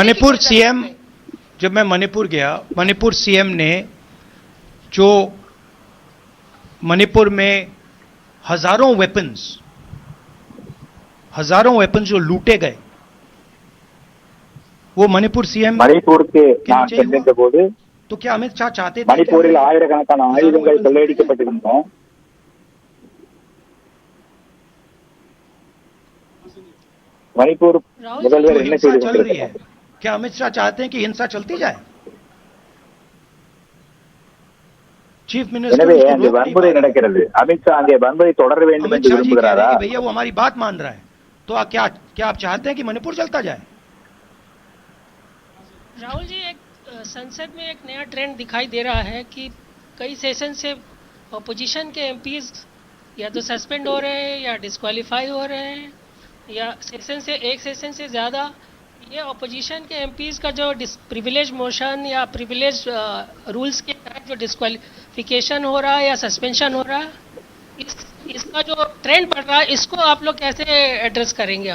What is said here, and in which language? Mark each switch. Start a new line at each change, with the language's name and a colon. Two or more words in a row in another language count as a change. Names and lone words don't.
Hindi: मणिपुर सीएम, जब मैं मणिपुर गया, मणिपुर सीएम ने जो मणिपुर में हजारों वेपन्स जो लूटे गए, वो मणिपुर सीएम
Tamil: मणिपुर के நான் சென்ற போது
Hindi: तो क्या अमित शाह चाहते थे
Tamil: மணிப்பூரில் ஆயிரக்கணக்கான ஆயுதங்கள் கொள்ளையடிக்கப்பட்டிருந்தன। मणिपुर முதல்வர் என்ன செய்து கொண்டிருக்கிறார்?
Hindi: क्या अमित शाह चाहते हैं कि हिंसा चलती जाए?
English: Chief Minister
Tamil: எனவே அங்கே வன்முறை நடக்கிறது, அமித்ஷா அங்கே வன்முறை தொடர வேண்டும் என்று விரும்புகிறாரா?
Hindi: भैया वो हमारी बात मान रहा है, तो क्या आप चाहते हैं कि मणिपुर चलता जाए? राहुल जी, एक संसद में एक नया ट्रेंड दिखाई दे रहा है कि कई सेशन से अपोजिशन के एमपीज या तो सस्पेंड हो रहे हैं या डिस्क्वालीफाई हो रहे हैं, या एक सेशन से ज़्यादा ये अपोजिशन के एमपीज का जो
English: privilege motion
Hindi: या
English: privilege rules
Hindi: के तहत जो डिस्क्वालिफिकेशन हो रहा है या सस्पेंशन हो रहा है, इसका जो ट्रेंड बढ़ रहा है, इसको आप लोग कैसे एड्रेस करेंगे?